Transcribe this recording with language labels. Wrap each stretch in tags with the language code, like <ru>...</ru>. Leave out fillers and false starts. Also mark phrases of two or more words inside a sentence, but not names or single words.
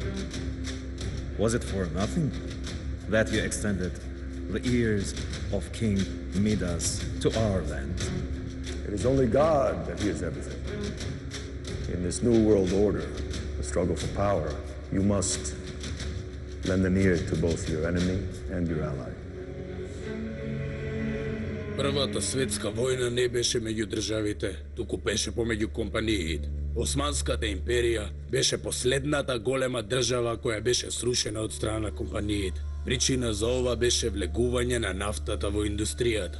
<en>Was it for nothing that you extended the ears of King Midas to our land? It is only God that hears everything. In this new world order, the struggle for power, you must lend an ear to both your enemy and your ally.</en> <mk>Првата светска војна не беше меѓу државите, туку беше помеѓу компаниите. Османската империја беше последната голема држава која беше срушена од страна на компаниите. Причина за ова беше влегување на нафтата во индустријата.</mk>